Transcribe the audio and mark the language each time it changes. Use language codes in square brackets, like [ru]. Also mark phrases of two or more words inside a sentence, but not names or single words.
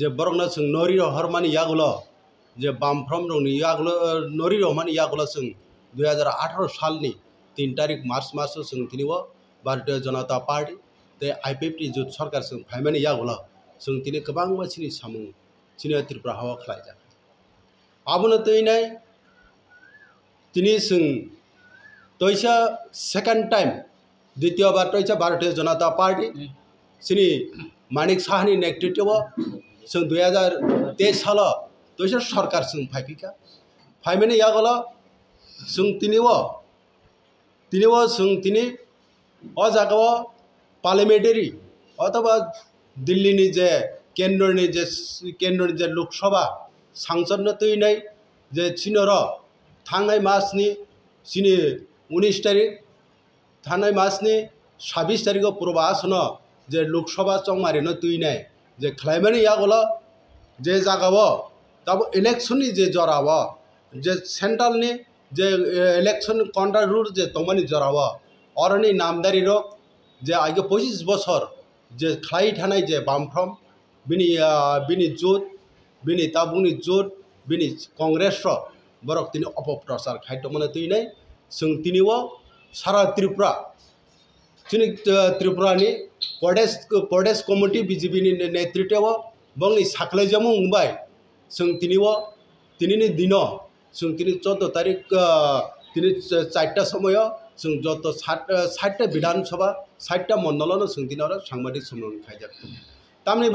[trp] बरंना जों नरि हरमानि यागुल जे बामफ्रम रंनि यागुल नरि रहमानि यागुल जों 2018 सालनि 3 तारिख मार्च जों दिनैव भारतीय जनता पार्टी ते आईपीएफटी जुथ सरकार जों फाइमानि यागुल जों दिनै गोबां मानसिनि सामुं चिनि त्रिपुरा हावा खालायजा आबनो तुइनाय दिनै जों तैसा [en] second time [hi] द्वितीय बार [trp] तैसा भारतीय जनता पार्टी चिनि मानिक साहानि नेतृत्व जों 2023 साल तैसा सरकार जों फाइफिका फाइमानि यागल जों दिनैव जों दिनै अ जागाव पार्लियामेंटारि अथवा दिल्लीनि जे केंद्रनि जे लोकसभा सांसद तुइनाय जे चिनर थांनाय मासनि चिनि 19 तारिख थांनाय मासनि 26 तारिख पूर्वासन जे लोकसभा चौमारिनो तुइनाय जे खालायमानि यागल जे जागाव तब इलेक्शन जे जराव जे सेंट्रलनि जे [en] election control rule [trp] जे तमानि जराव अरनि नामदारि रक जे आगे 25 बोसोर जे खालाय थानाय जे बामफ्रम बिनि जुथ बिनि ताबुनि जुथ बिनि कांग्रेस बरक दिनै अपप्रचार खायदोंमोन तुइनाय जों दिनैव सारा त्रिपुरा चिनि त्रिपुरानि प्रदेश कमिटी बीजेपी नेतृत्व बंनि साख्लायजामु मुंबाय जों दिनैनि दिन जों दिनै 14 तारिख दिनै 4टा समय जों जत 60टा विधानसभा 60टा मंडलन जों दिनाव सांबादिक सम्मेलन खायजा तामनि